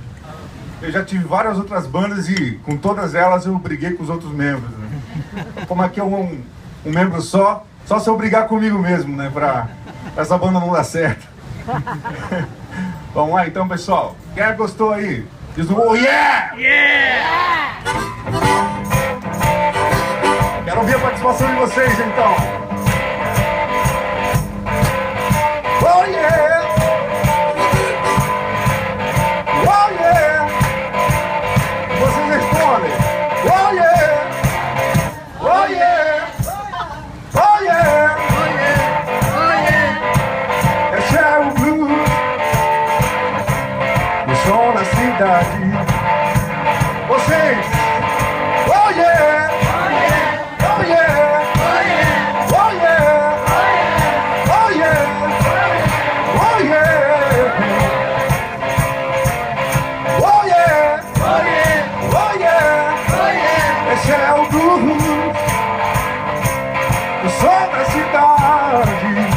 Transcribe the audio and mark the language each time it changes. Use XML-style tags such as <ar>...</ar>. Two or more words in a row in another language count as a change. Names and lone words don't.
<pt>Eu já tive várias outras bandas e com todas elas eu briguei com os outros membros, né? Como aqui é um membro só se eu brigar comigo mesmo, né? Pra essa banda não dar certo. Vamos lá então, pessoal. Quem gostou aí? Diz um</pt> <en>oh yeah! Yeah!</en> <pt>Quero ouvir a participação de vocês então.</pt> <en>Oh yeah! Oh yeah!</en> <pt>Vocês respondem.</pt> <en>Oh yeah! Oh yeah! Oh yeah! Oh yeah! Oh yeah!</en> <pt>É Cheryl Blues, o som da cidade. Vocês!</pt> <en>Oh yeah! Oh yeah! Oh yeah! Oh yeah! Oh yeah! Oh yeah! Oh yeah! Oh yeah! Oh yeah! Oh yeah! Oh yeah!</en> <pt>Esse é o blues, o som da cidade.</pt>